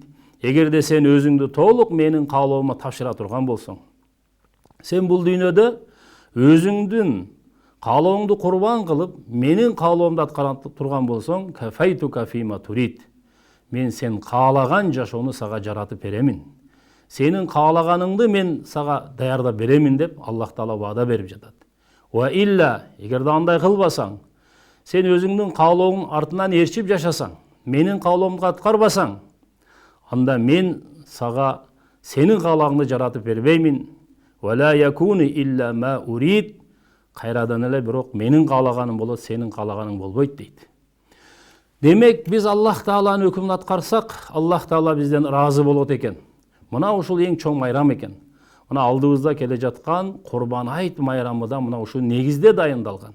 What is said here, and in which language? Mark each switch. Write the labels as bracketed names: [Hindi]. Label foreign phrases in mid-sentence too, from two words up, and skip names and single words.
[Kyrgyz] Эгерде сен өзүңдү толук менин каалоома тапшыра турган болсоң, сен бул дүйнөдө өзүңдүн каалооңду курбан кылып, менин каалоомду аткара турган болсоң, [Arabic] كفيتك فيما تريد. [Kyrgyz] Мен сен каалаган жашоону сага жаратып беремин. Сенин каалаганыңды мен сага даярдап беремин деп Аллах Таала ваада берип жатат. [Arabic] وإلا, [Kyrgyz] эгерде андай кылбасаң, сен өзүңдүн каалооңдун артынан ээрчип жашасаң, менин каалоомду аткарбасаң, анда мен сага сенин каалагыңды жаратып бербеймин. [Arabic] ولا يكون إلا ما أريد. [Kyrgyz] Кайрадан эле бирок менин каалаганым болот, сенин каалаганың болбойт дейт. Демек, биз Аллах Тааланын өкүмүн аткарсак, Аллах Таала бизден разы болот экен. Мына ушул эң чоң майрам экен. Мына алдыбызда келе жаткан Курбан айт майрамы да мына ушул негизде дайындалган.